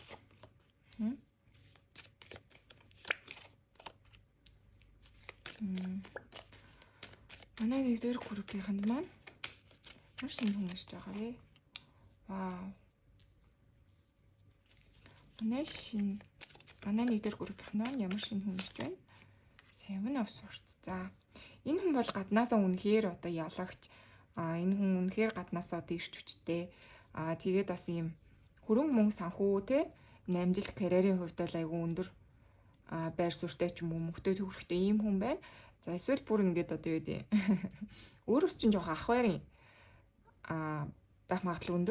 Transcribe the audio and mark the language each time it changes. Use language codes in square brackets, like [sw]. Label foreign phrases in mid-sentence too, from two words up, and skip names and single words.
[mn] Манай нэгдүгээр группийнхан маань ямар шинэ хүн ирж байгаа вэ? Вау. Манай нэгдүгээр группийнхан маань ямар шинэ хүн ирж байна? Seven of Swords. За энэ хүн бол гаднаасаа үнэхээр одоо ялагч. Энэ хүн үнэхээр гаднаасаа одоо ирч хүчтэй. Тэгээд бас ийм хөрөнгө мөнгө санхүү те амжилт карьерийн хувьд бол айгүй өндөр байр суурьтай ч юм уу мөнгөтэй төгрөгтэй ийм хүн байна. За эсвэл бүр ингээд одоо юу гэдэг өөрөөс чинь жоох ах байрын байх магадлал өндөр.